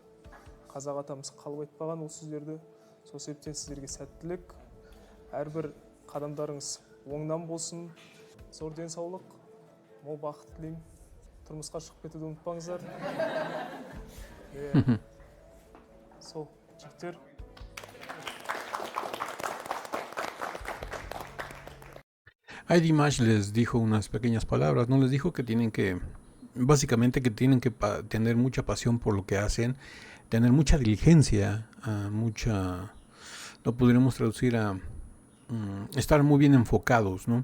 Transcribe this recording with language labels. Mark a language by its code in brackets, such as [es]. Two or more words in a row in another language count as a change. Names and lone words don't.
[kk] Қазақ атамыз қалып айтпаған ол сөздерді. Сол себептен сіздерге сәттілік, әрбір қадамдарыңыз оңнан болсын, зор денсаулық, мол бақыт тілеймін. Тұрмысқа шығып кетуді ұмытпаңыздар. Сол, жігіттер. [es] Ahí Dimash les dijo unas pequeñas palabras, ¿no? Les dijo que tienen que, básicamente que tienen que tener mucha pasión por lo que hacen, tener mucha diligencia, lo podríamos traducir a estar muy bien enfocados, ¿no?